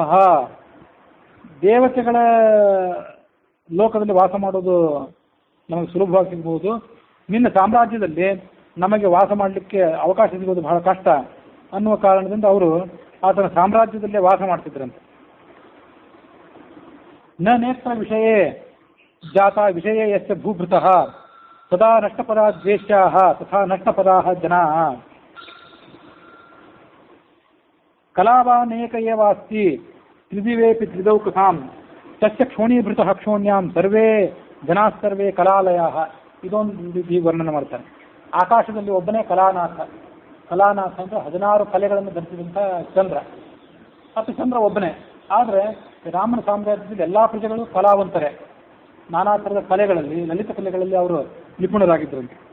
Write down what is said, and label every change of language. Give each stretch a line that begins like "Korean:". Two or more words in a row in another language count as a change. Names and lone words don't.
Kannada: ದೇವತೆಗಳ ಲೋಕದಲ್ಲಿ ವಾಸ ಮಾಡೋದು ನಮಗೆ ಸುಲಭವಾಗಿ ಸಿಗಬಹುದು. ನಿನ್ನ ಸಾಮ್ರಾಜ್ಯದಲ್ಲಿ ನಮಗೆ ವಾಸ ಮಾಡಲಿಕ್ಕೆ ಅವಕಾಶ ಸಿಗೋದು ಬಹಳ ಕಷ್ಟ ಅನ್ನುವ ಕಾರಣದಿಂದ ಅವರು ಆತನ ಸಾಮ್ರಾಜ್ಯದಲ್ಲೇ ವಾಸ ಮಾಡ್ತಿದ್ರಂತೆ.
Sanskrit: ನ ನೇತ್ರ ವಿಷಯೇ ಜಾತ ವಿಷಯೇ ಯಸ್ಯ ಭೂಭೃತಃ ಸದಾ ನಷ್ಟಪದಾ ದ್ವೇಷ್ಯಾಃ ತಥಾ ನಷ್ಟಪದಾಃ ಜನಾಃ. ಕಲಾವಾನೇಕ ಏವ ಅಸ್ತಿ ತ್ರಿದಿವೇಪಿ ತ್ರಿದೌಕಸಾಂ ತಸ್ಯ ಕ್ಷೋಣೀಭೃತಃ ಕ್ಷೋಣ್ಯಾಂ ಸರ್ವೇ ಜನಾಃ ಕಲಾಲಯಾಃ.
Kannada: ಇದೊಂದು ರೀತಿ ವರ್ಣನೆ ಮಾಡ್ತಾರೆ. ಆಕಾಶದಲ್ಲಿ ಒಬ್ಬನೇ ಕಲಾನಾಥ. ಕಲಾನಾಥ ಅಂದ್ರೆ 16 ಕಲೆಗಳನ್ನು ಧರಿಸಿದಂಥ ಚಂದ್ರ. ಮತ್ತು ಚಂದ್ರ ಒಬ್ಬನೇ. ಆದರೆ ರಾಮನ ಸಾಮ್ರಾಜ್ಯದಲ್ಲಿ ಎಲ್ಲಾ ಪ್ರಜೆಗಳು ಕಲಾವಂತರೇ. ನಾನಾ ಥರದ ಕಲೆಗಳಲ್ಲಿ, ಲಲಿತ ಕಲೆಗಳಲ್ಲಿ ಅವರು ನಿಪುಣರಾಗಿದ್ದರಂತೆ.